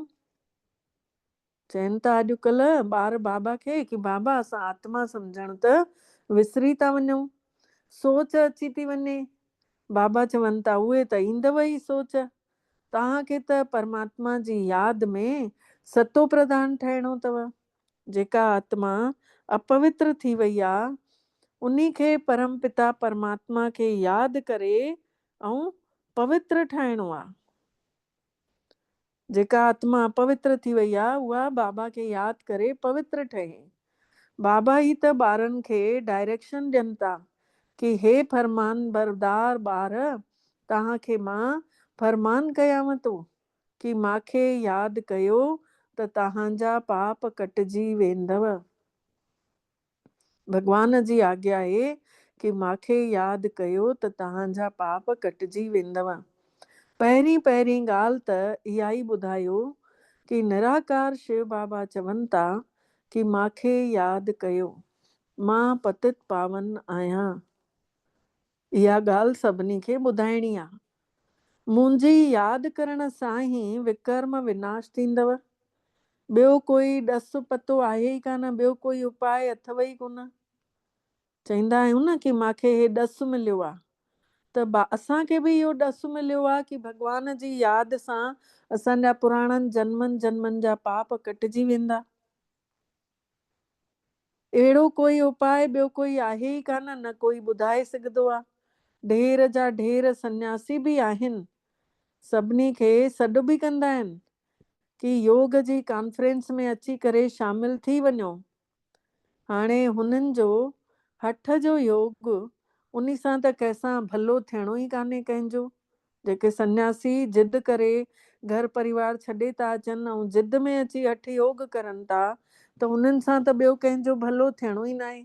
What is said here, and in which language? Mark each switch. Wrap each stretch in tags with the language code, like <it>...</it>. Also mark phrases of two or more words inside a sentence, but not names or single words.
<sd>चवनि था अॼुकल्ह ॿार बाबा खे कि बाबा असां आत्मा सम्झण त विसरी था वञूं, सोच अची थी वञे। बाबा चवनि था उहे त ईंदव ई सोच, तव्हांखे त परमात्मा जी यादि में सतो प्रधान ठहिणो अथव। जेका आत्मा अपवित्र थी वई आहे, उन्ही खे परम पिता परमात्मा खे यादि करे ऐं पवित्र ठाहिणो आहे। जेका आत्मा अपवित्र थी वई आहे, उहा बाबा खे यादि करे पवित्र ठहे। बाबा ई त ॿारनि खे डायरेक्शन ॾियनि था कि हे फरमान बरदार ॿार, तव्हांखे मां फरमान कयांव थो कि मूंखे यादि कयो त तव्हांजा पाप कटिजी वेंदव। भॻवान जी आज्ञा आहे कि मूंखे यादि कयो त तव्हांजा पाप कटिजी वेंदव। पहिरीं ॻाल्हि त इहा ई ॿुधायो कि निराकार शिव बाबा चवनि था कि मूंखे यादि कयो, मां पतित पावन आहियां। इहा ॻाल्हि सभिनी खे ॿुधाइणी आहे। मुंहिंजी यादि करण सां ई विकर्म विनाश थींदव। ॿियो कोई ॾसु पतो आहे ई कान, ॿियो कोई उपाय अथव ई कोन। चवंदा आहियूं न कि मूंखे हे ॾसु मिलियो आहे, त असांखे बि इहो ॾसु मिलियो आहे कि भॻवान जी यादि सां असांजा पुराणनि जन्मनि जन्मनि जा पाप कटिजी वेंदा। अहिड़ो कोई उपाय ॿियो कोई आहे ई कान, न कोई ॿुधाए सघंदो आहे। ढेर जा ढेर सन्यासी बि आहिनि, सभिनी खे सॾु बि कंदा आहिनि कि योग जी कॉन्फ्रेंस में अची करे शामिल थी वञो। हाणे हुननि जो हठ जो योग उन सां त कंहिंसां भलो थियणो ई कान्हे कंहिंजो। जेके सन्यासी जिद करे घर परिवार छॾे था अचनि ऐं जिद में अची हठ योग करनि था, त उन्हनि सां त ॿियो कंहिंजो भलो थियणो ई न आहे।</sd>